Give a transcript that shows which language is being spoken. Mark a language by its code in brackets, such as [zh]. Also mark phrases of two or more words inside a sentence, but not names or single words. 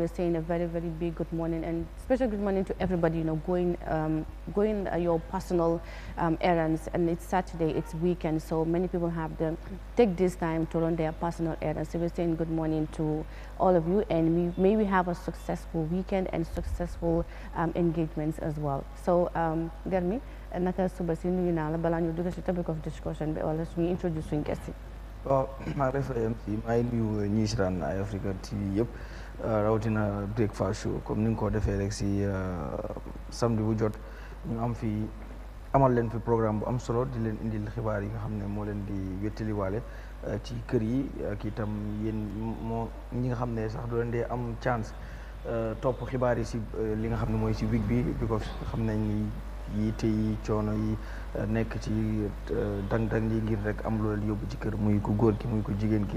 [en] We're saying a very, very big good morning, and special good morning to everybody, going your personal errands. And it's Saturday, it's weekend, so many people have to take this time to run their personal errands. So we're saying good morning to all of you, and may we have a successful weekend and successful engagements as well. [wo] So Garmi, naka suba si nuyu naa la balaa ñu dugg ci [en] topic of discussion [wo] bi, wala suñu introduce suñu guest yi. waaw maa ngi lay MC maa ngi nuyu ñi si daan Eyeafrica TV yëpp rawatina Breakfast Show comme ni nga ko defee rek si samedi bu jot ñu am fi amal leen fi programme bu am solo di leen indil xibaar yi nga xam ne moo leen di wettaliwaale ci kër yi ak itam yéen ñi nga xam ne sax doo leen dee am chance topp xibaar yi si li nga xam ne mooy si week bi, because xam nañ ni yiite yi coono yi nekk ci dang-dang yi ngir rek am loolu yóbbu ci kër, muy ku góor ki muy ku jigéen ki.